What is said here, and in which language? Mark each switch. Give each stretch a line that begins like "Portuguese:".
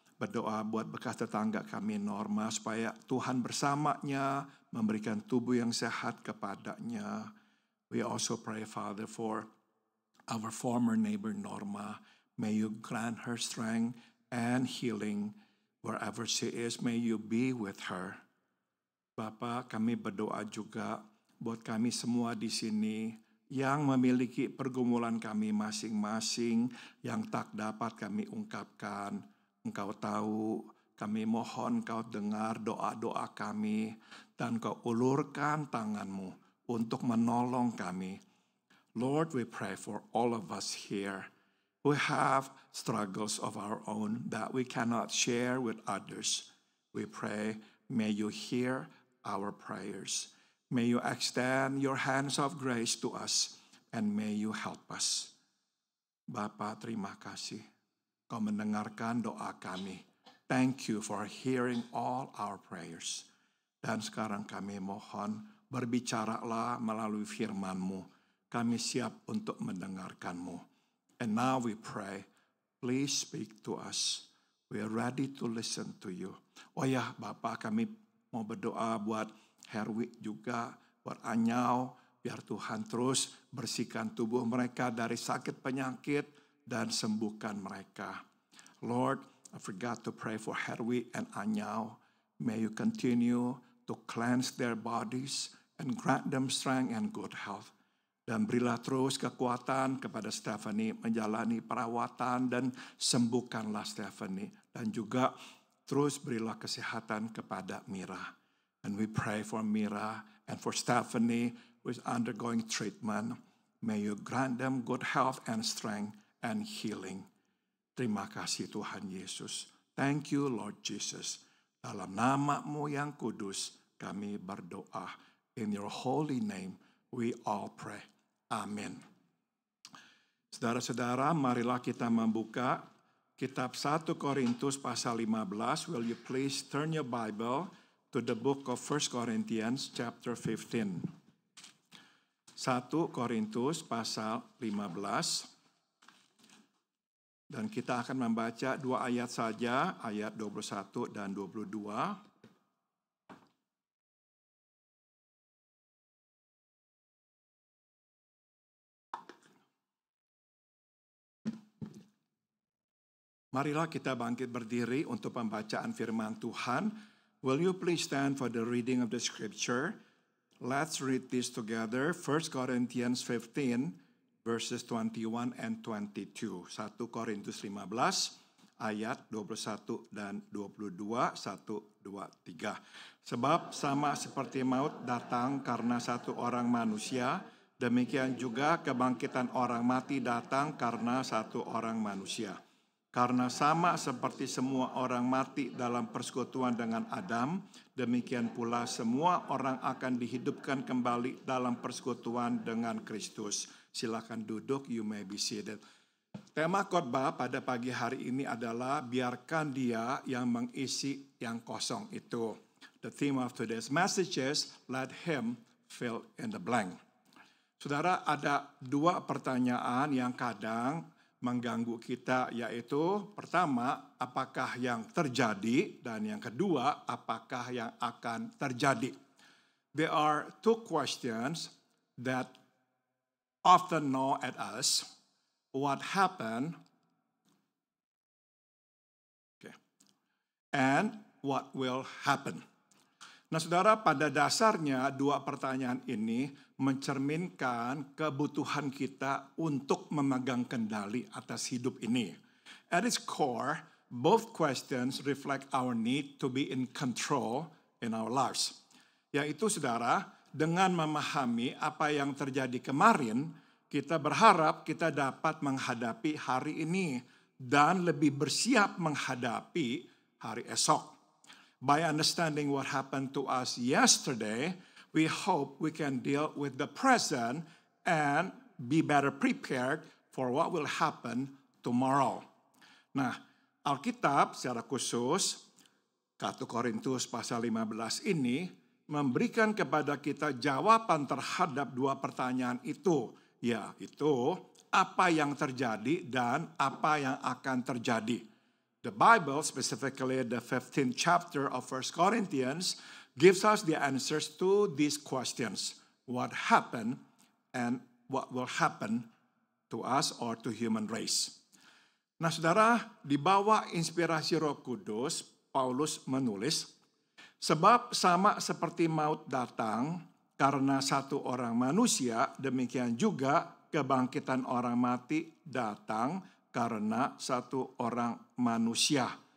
Indonesian: Berdoa buat bekas tetangga kami Norma supaya Tuhan bersamanya memberikan tubuh yang sehat kepadanya.
English: We also pray, Father, for our former neighbor Norma. May you grant her strength and healing wherever she is. May you be with her.
Indonesian: Bapak, kami berdoa juga buat kami semua di sini yang memiliki pergumulan kami masing-masing yang tak dapat kami ungkapkan. Engkau tahu, kami mohon Kau dengar doa-doa kami dan Kau ulurkan tangan-Mu untuk menolong kami.
English: Lord, we pray for all of us here. We have struggles of our own that we cannot share with others. We pray, may you hear our prayers. May you extend your hands of grace to us and may you help us.
Indonesian: Bapa, terima kasih. Kau mendengarkan doa kami.
English: Thank you for hearing all our prayers.
Indonesian: Dan sekarang kami mohon, berbicaralah melalui firman-Mu. Kami siap untuk mendengarkan-Mu.
English: And now we pray, please speak to us. We are ready to listen to you.
Indonesian: Oh ya, Bapak, kami mau berdoa buat Herwi juga, buat Anyau, biar Tuhan terus bersihkan tubuh mereka dari sakit penyakit dan sembuhkan mereka.
English: Lord, I forgot to pray for Herwi and Anyau. May you continue to cleanse their bodies and grant them strength and good health.
Indonesian: Dan berilah terus kekuatan kepada Stephanie menjalani perawatan dan sembuhkanlah Stephanie. Dan juga terus berilah kesehatan kepada Mira.
English: And we pray for Mira and for Stephanie who is undergoing treatment. May you grant them good health and strength and healing.
Indonesian: Terima kasih Tuhan Yesus. Thank you Lord Jesus. Dalam nama-Mu yang kudus kami berdoa.
English: In your holy name we all pray. Amin.
Indonesian: Saudara-saudara, marilah kita membuka kitab 1 Korintus pasal 15.
English: Will you please turn your Bible to the book of 1 Corinthians chapter 15.
Indonesian: 1 Korintus pasal 15. Dan kita akan membaca 2 ayat saja, ayat 21 dan 22. Marilah kita bangkit berdiri untuk pembacaan firman Tuhan.
English: Will you please stand for the reading of the scripture? Let's read this together. 1 Corinthians 15 verses 21 and 22.
Indonesian: 1 Korintus 15 ayat 21 dan 22. 1, 2, 3. Sebab sama seperti maut datang karena satu orang manusia, demikian juga kebangkitan orang mati datang karena satu orang manusia. Karena sama seperti semua orang mati dalam persekutuan dengan Adam, demikian pula semua orang akan dihidupkan kembali dalam persekutuan dengan Kristus. Silakan duduk, you may be seated. Tema khotbah pada pagi hari ini adalah biarkan Dia yang mengisi yang kosong itu.
English: The theme of today's message is let Him fill in the blank.
Indonesian: Saudara, ada 2 pertanyaan yang kadang mengganggu kita, yaitu pertama, apakah yang terjadi, dan yang kedua, apakah yang akan terjadi.
English: There are 2 questions that often gnaw at us. What happened, and what will happen.
Indonesian: Nah, saudara, pada dasarnya 2 pertanyaan ini mencerminkan kebutuhan kita untuk memegang kendali atas hidup ini.
English: At its core, both questions reflect our need to be in control in our lives.
Indonesian: Yaitu, saudara, dengan memahami apa yang terjadi kemarin, kita berharap kita dapat menghadapi hari ini dan lebih bersiap menghadapi hari esok.
English: By understanding what happened to us yesterday, we hope we can deal with the present and be better prepared for what will happen tomorrow.
Indonesian: Nah, Alkitab secara khusus, 1 Korintus pasal 15 ini, memberikan kepada kita jawaban terhadap 2 pertanyaan itu. Yaitu apa yang terjadi dan apa yang akan terjadi.
English: The Bible, specifically the 15th chapter of 1 Corinthians, gives us the answers to these questions. What happened and what will happen to us or to human race.
Indonesian: Nah saudara, di bawah inspirasi Roh Kudus, Paulus menulis, sebab sama seperti maut datang karena satu orang manusia, demikian juga kebangkitan orang mati datang karena satu orang manusia.